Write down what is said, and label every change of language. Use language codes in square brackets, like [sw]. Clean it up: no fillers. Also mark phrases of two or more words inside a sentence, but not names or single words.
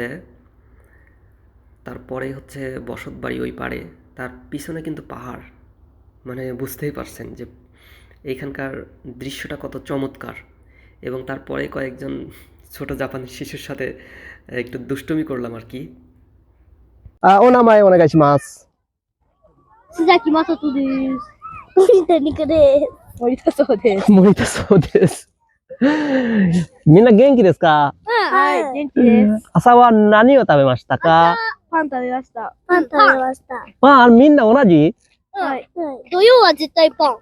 [bn] তারপরে হচ্ছে বসত বাড়ি ওই পাড়ে, তার পিছনে কিন্তু পাহাড়। মানে বুঝতেই পারছেন যে এইখানকার দৃশ্যটা কত চমৎকার। এবং তারপরে কয়েকজন ছোট জাপানি শিশুর সাথে একটু দুষ্টুমি করলাম আর কি। ও নামায় অনেক আছে মাছ [ja] Suzaki Masatoです。森田理香です。森田そうです。森田そうです。みんな元気ですか？はい、元気です。朝は何を食べましたか？パン食べました。パン食べました。パン、みんな同じ？はい。土曜は絶対パン。